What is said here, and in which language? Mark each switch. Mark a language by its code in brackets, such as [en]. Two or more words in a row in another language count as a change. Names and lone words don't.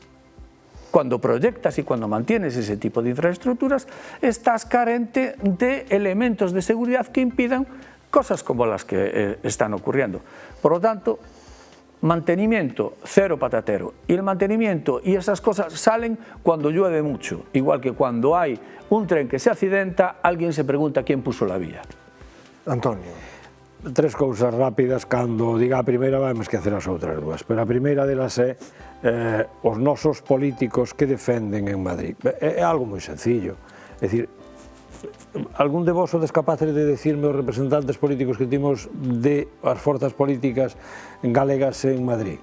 [es] Cuando proyectas y cuando mantienes ese tipo de infraestructuras, estás carente de elementos de seguridad que impidan cosas como las que están ocurriendo. Por lo tanto, mantenimiento cero patatero, y el mantenimiento y esas cosas salen cuando llueve mucho, igual que cuando hay un tren que se accidenta, alguien se pregunta quién puso la vía. Antonio. [gl] Tres cousas rápidas, cando diga a primeira vai me esquecer as outras dúas, pero a primeira delas é os nosos políticos que defenden en Madrid. É algo moi sencillo, é dicir, algún de vos sodes capaces de decirme os representantes políticos que timos de as forzas políticas galegas en Madrid?